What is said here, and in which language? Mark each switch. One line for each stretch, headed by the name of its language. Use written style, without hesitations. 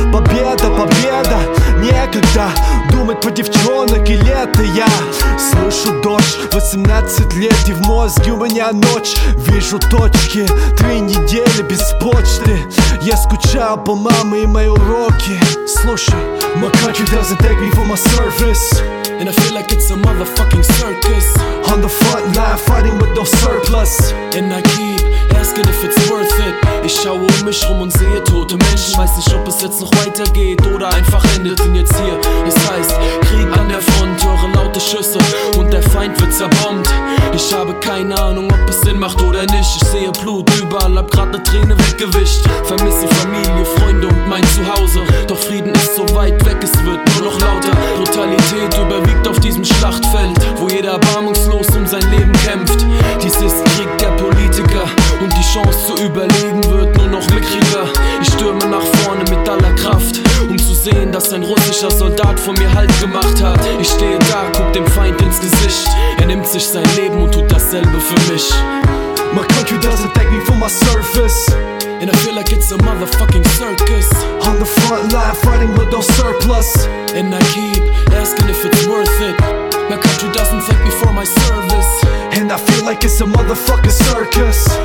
Russian: Победа, победа, некогда думать про девчонок и лето я. Слышу дождь, 18 лет и в мозге у меня ночь. Вижу точки, 3 недели без почты. Я скучаю по маме и мои уроки. Слушай,
English: my country doesn't take me for my service. And I feel like it's a motherfucking circus. On the front line fighting with no surplus. And I keep asking if it's worth it.
German: Ich schaue um mich rum und sehe tote Menschen. Weiß nicht, ob es jetzt noch weitergeht oder einfach endet ihn jetzt hier. Es heißt, Krieg an der Front, höre laute Schüsse und der Feind wird zerbombt. Ich habe keine Ahnung, ob es Sinn macht oder nicht. Ich sehe Blut überall, hab grad ne Träne weggewischt. Vermisse Familie, Freunde und mein Zuhause. Doch Frieden ist so weit weg, es wird nur noch lauter. Brutalität überwiegt auf diesem Schlachtfeld, wo jeder erbarmungslos um sein Leben kämpft. Dies ist Krieg der Politiker und die Chance zu überleben wird nur noch mickriger. Ich stürme nach vorne mit aller Kraft, um zu sehen, dass ein russischer Soldat vor mir Halt gemacht hat. Ich stehe da, guck dem Feind ins Gesicht. Er nimmt sich sein Leben und tut dasselbe für mich.
English: My country doesn't take me for my service. And I feel like it's a motherfucking circus. On the front line fighting with no surplus. And I keep asking if it's worth it. My country doesn't take me for my service. And I feel like it's a motherfucking circus.